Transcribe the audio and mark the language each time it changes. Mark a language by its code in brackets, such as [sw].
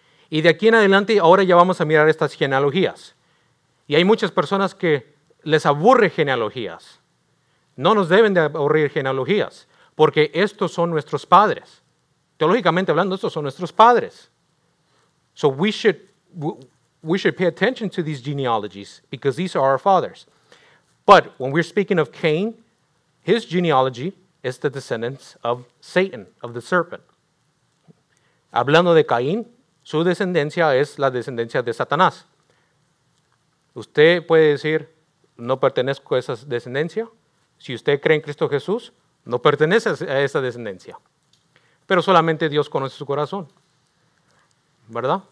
[es] Y de aquí en adelante ahora ya vamos a mirar estas genealogías. Y hay muchas personas que les aburre genealogías. No nos deben de aburrir genealogías, porque estos son nuestros padres. Teológicamente hablando, estos son nuestros padres. [en] So we should pay attention to these genealogies, because these are our fathers. But when we're speaking of Cain, his genealogy is the descendants of Satan, of the serpent. [es] Hablando de Caín, su descendencia es la descendencia de Satanás. Usted puede decir, no pertenezco a esa descendencia. Si usted cree en Cristo Jesús, no pertenece a esa descendencia. Pero solamente Dios conoce su corazón, ¿verdad?